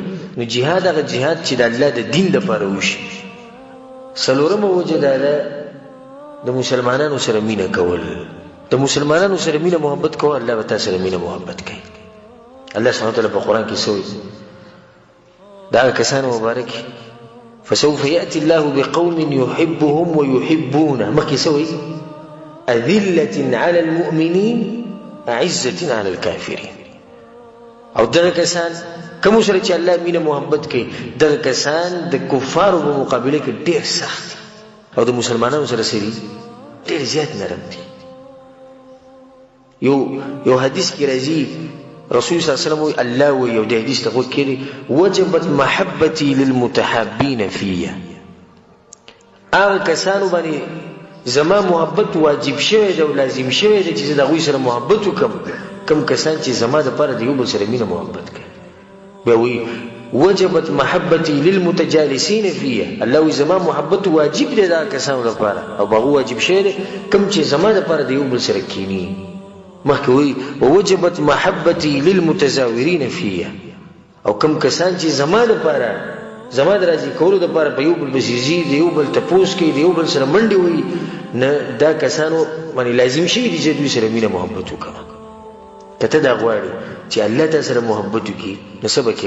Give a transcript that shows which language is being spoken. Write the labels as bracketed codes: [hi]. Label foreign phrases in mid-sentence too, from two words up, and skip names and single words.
[ps] نو جهاد هغه جهاد چې د الله د دین دپاره وشي. څلورمه وجه دا ده د مسلمانانو سره مینه کول. د مسلمانانو سره مینه محبت کول، الله به تا سره مینه محبت کوي. الله [ar] سبحانه وتعالی [ps] په قرآن کې څه وایي؟ دا کسانو مبارک [ar] فسوف يأتي الله بقوم يحبهم ويحبونه. [ps] مخکې څه وایي؟ [ar] أذلة على المؤمنين أعزة على الكافرين. [ps] او دغه کسان کوم سره چې الله مینه محبت کوي، دغه کسان د کفارو په مقابله کې ډېر سخت او د مسلمانانو سره سری ډېر زیات نرم دي. یو حدیث کې راځي رسول [ar] صلی الله علیه وسلم [ps] وی الله وی یو د حدیث ته غوږ کړي [ar] وجبت محبتي للمتحابين فيا. [ps] هغه کسانو باندې زما محبت واجب شوی دی او لازم شوی دی چې د هغوی سره محبت وکړم، کوم کسان چې زما دپاره د یو بل سره مینه محبت کوي. بیا وی [ar] وجبت محبتي للمتجالسين فيا. [ps] الله وی زما محبت واجب دی دا کسانو لپاره او هغه واجب شوی دی کوم چې زما دپاره د یو بل سره کینی. مخکې وی [ar] ووجبت محبتي للمتزاورين فيا. [ps] او کوم کسان چې زما دپاره زما د راضي کولو دپاره په یو بل پسې ځي، د یو بل تپوس کوي، د یو بل سره منډې وهي، نه دا کسانو باندې لازم شوي دي چې دوی سره مینه محبت وکړه. که ته دا غواړې چې الله تا سره محبت وکړي نو څه به کوې؟